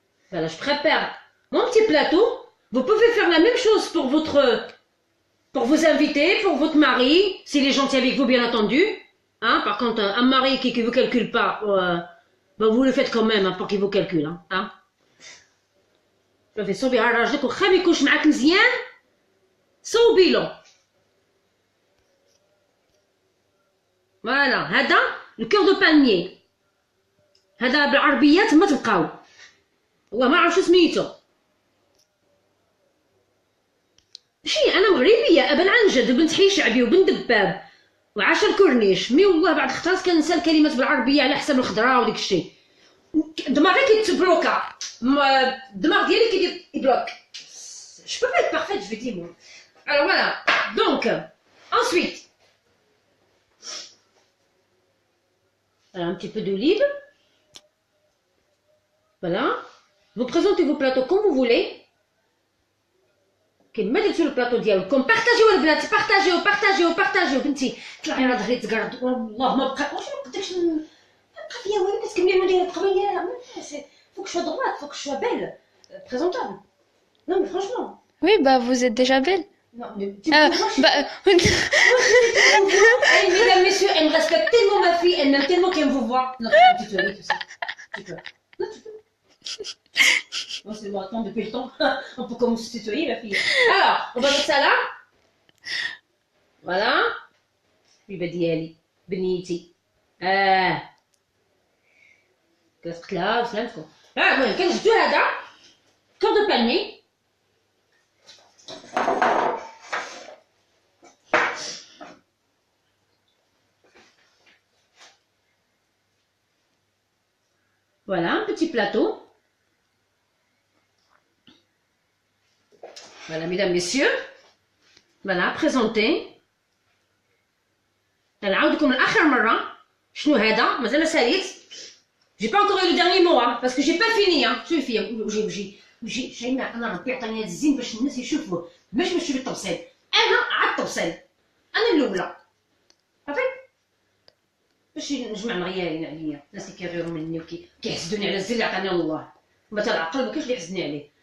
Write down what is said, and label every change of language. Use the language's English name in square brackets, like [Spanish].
[French] Voilà, je prépare mon petit plateau. Vous pouvez faire la même chose pour vos invités, pour votre mari, s'il est gentil avec vous, bien entendu. Hein, par contre, un mari qui ne vous calcule pas, ben vous le faites quand même, hein, pour qu'il vous calcule. Hein. [Arabic] صوبي على راجلك وخا ما يكونش معاك مزيان صوبي له. فوالا هذا الكور دو بانيي، هذا بالعربيات ما تلقاو، والله ما عرف شو سميتو. ماشي انا مغربيه ابا عن جد، بنت حي شعبي وبنت دباب وعاشر كورنيش، مي والله بعد خطرات كنسى الكلمات بالعربيه على حساب الخضره وديك الشيء. دماغي كيتبلوكا، الدماغ ديالي كيدير يبلوك. [French] Je peux pas être parfaite, je vais dire moi. Alors voilà, donc ensuite, alors un petit peu d'olive. Voilà, vous présentez vos plateaux comme vous voulez. [Arabic] كنمد [French] sur le plateau [Arabic] ديالكم، بارطاجيو البنات، بارطاجيو بنتي، طلعي على ظهري تقرد، والله ما بقى، واش ما نقدرش نبقى فيا والو، باسكو ملي ندير القبيله، [French] faut que je sois droite, faut que je sois belle, présentable. Non mais franchement. Oui, bah vous êtes déjà belle. Non, mais tu mesdames, messieurs, elle me respecte tellement ma fille, elle m'aime tellement qu'elle me voit. Non, tu peux tutoyer, tout ça. Tu peux. Non, tu peux. Bon, c'est bon, attends, depuis le temps, on peut commencer à se tutoyer, ma fille. Alors, on va mettre ça là. Voilà. [Arabic] حبيبة ديالي، بنيتي. كتقتل لها وسلامتكم. المهم كنجبدو هذا كور دو باني. [French] Voilà, un petit plateau. Voilà, mesdames, messieurs. Voilà, présentez. [Arabic] نعاودكم لآخر مرة شنو هذا، مازال ما ساليت. [French] J'ai pas encore eu le dernier mot, hein, parce que j'ai pas fini, hein. Je vais finir. [Arabic] ويجي شيماء انا ربي عطاني هاد الزين باش الناس يشوفوه، ماشي باش تشوفي التوصيل، انا عاد التوصيل، انا الاولى، صافي. باش نجمع مغيالين عليا، الناس اللي كيغيروا مني وكيحسدوني على الزين اللي عطاني الله، مثلا العقل ما كاينش اللي يحسدني عليه.